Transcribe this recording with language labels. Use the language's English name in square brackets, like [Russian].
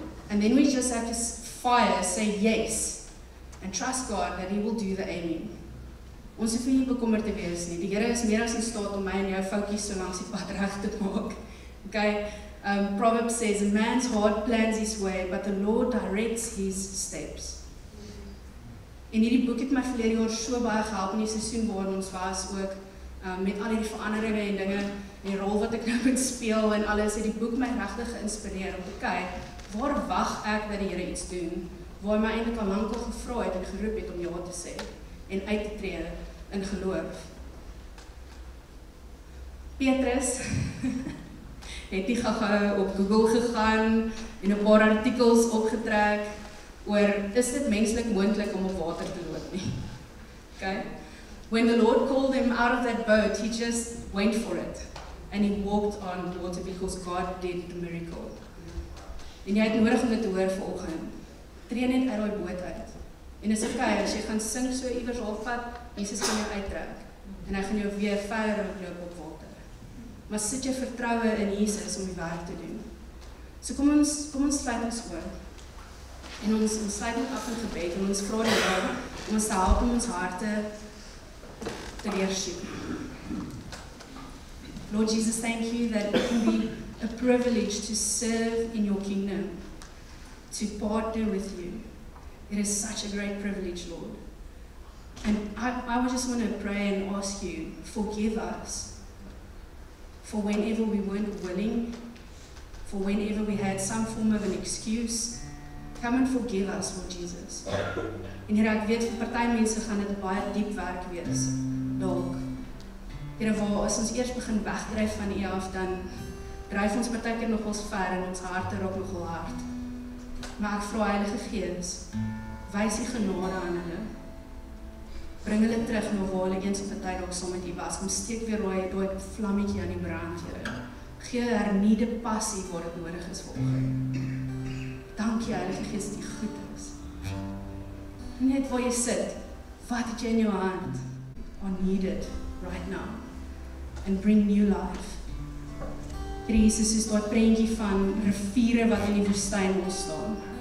[English] And then we just have to fire, say yes, and trust God that he will do the aiming. [Afrikaans] Ons hoef nie bekommerd te wees nie. Die Here is meer as in staat om my en jou foutjies so langs die pad reg te maak. Okay? [English] Proverbs says, a man's heart plans his way, but the Lord directs his steps. [Afrikaans] En hierdie boek het my verlede jaar so baie gehelp in die seisoen waarin ons was ook, met al die veranderinge en dinge, en die rol wat ek nou moet speel en alles, het die boek my regtig geïnspireer om te kyk, waar wag ek dat die Here iets doen, waar hy my eintlik al lank al gevra het en geroep het om ja te sê, en uit te tree in geloof. Petrus het nie gou op Google gegaan en 'n paar artikels opgetrek oor, is dit menslik moontlik om op water te loop nie? Okay? [English] When the Lord called him out of that boat, he just went for it. And he walked on water because God did the miracle. [Afrikaans] En jy het nodig om dit te hoor vanoggend. Tree net uit daai boot uit. En is okay, as jy gaan sink so iewers halfpad, Jesus gaan jou uittrek. En hy gaan jou weer verder loop op water. Maar sit jou vertroue in Jesus om die werk te doen. So kom ons sluit ons oor. En ons sluit net af in gebed en ons vra die Here om ons te help om ons harte te deursoek. [English] Lord Jesus, thank you that it can be a privilege to serve in your kingdom, to partner with you. It is such a great privilege, Lord. And I would just want to pray and ask you, forgive us for whenever we weren't willing, for whenever we had some form of an excuse. Come and forgive us, Lord Jesus. [Afrikaans] En Here, ek weet vir party mense gaan dit baie diep werk wees. Dalk. Here, waar as ons eers begin wegdryf van U af, dan dryf ons partykeer nog ons ver en ons harte raak nogal hard. Maar ek vra Heilige Gees, wys U genade aan hulle. Bring hulle terug na waar hulle eens op 'n tyd dalk saam met U was. Kom steek weer daai vlammetjie aan die brand, Here. Gee hernieude passie waar dit nodig is vanoggend. Dankie Heilige Gees dat U goed is. Net waar jy sit, wat het jy in jou hand? [English] are needed right now and bring new life. [Afrikaans] Here Jesus, soos daai prentjie van riviere wat in die woestyn ontstaan.